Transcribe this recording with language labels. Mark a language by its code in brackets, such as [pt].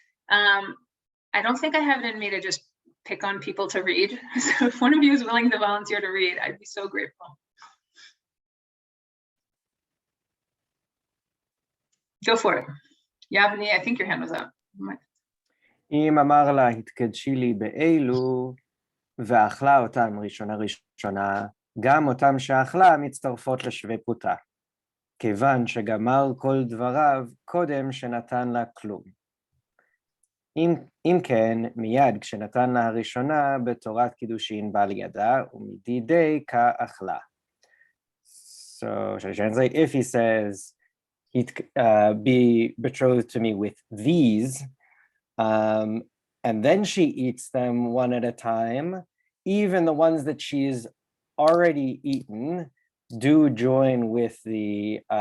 [en] I don't think I have it in me to just pick on people to read. So if one of you is willing to volunteer to read, I'd be so grateful. Go for it. Yavni, I think your hand was up. [he] אם אמר לה, התקדשי לי באלו, ואכלה אותם ראשונה, גם אותם שאכלה מצטרפות לשווה פרוטה, כיוון שגמר כל דבריו קודם שנתן לה כלום. אם כן, מיד כשנתן לה הראשונה, בתורת קידושין בא לידה, ומדידי כאכלה. [en] So, should I translate? If he says, be betrothed to me with these, and then she eats them one at a time, even the ones that she's already eaten do join with the